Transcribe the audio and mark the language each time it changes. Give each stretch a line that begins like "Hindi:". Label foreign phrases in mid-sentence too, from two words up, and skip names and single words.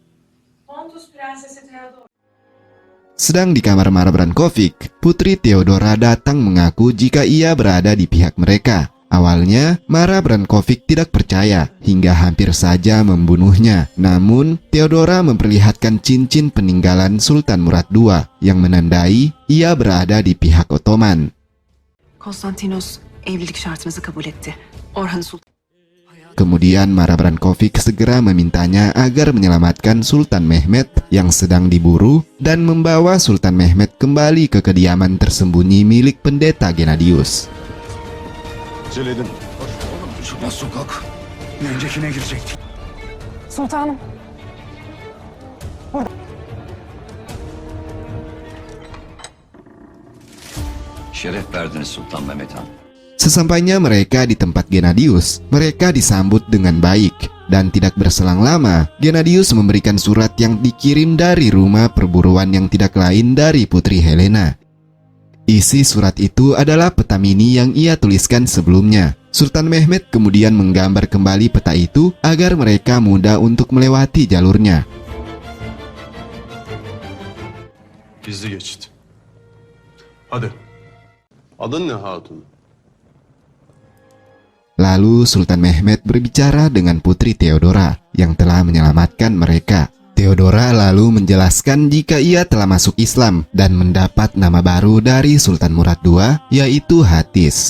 Indonesian: Sedang di kamar Mara Brankovic, Putri Theodora datang mengaku jika ia berada di pihak mereka. Awalnya, Mara Brankovic tidak percaya hingga hampir saja membunuhnya. Namun, Theodora memperlihatkan cincin peninggalan Sultan Murad II yang menandai ia berada di pihak Ottoman.
Turkish: Konstantinos evlilik şartınızı kabul etti. Orhan Sultan.
Indonesian: Kemudian Mara Brankovic segera memintanya agar menyelamatkan Sultan Mehmed yang sedang diburu dan membawa Sultan Mehmed kembali ke kediaman tersembunyi milik pendeta Gennadius.
Turkish: Celedin. Şuradan sokak. Bir öncekine girecektik. Sultanım. Şeref verdiniz Sultan Mehmet Han.
Indonesian: Sesampainya mereka di tempat Gennadius, mereka disambut dengan baik. Dan tidak berselang lama, Gennadius memberikan surat yang dikirim dari rumah perburuan yang tidak lain dari Putri Helena. Isi surat itu adalah peta mini yang ia tuliskan sebelumnya. Sultan Mehmed kemudian menggambar kembali peta itu agar mereka mudah untuk melewati jalurnya.
Turkish: Gizli geçit. Hadi. Adın ne hatun?
Indonesian: Lalu Sultan Mehmed berbicara dengan Putri Theodora yang telah menyelamatkan mereka. Theodora lalu menjelaskan jika ia telah masuk Islam dan mendapat nama baru dari Sultan Murad II, yaitu Hatis.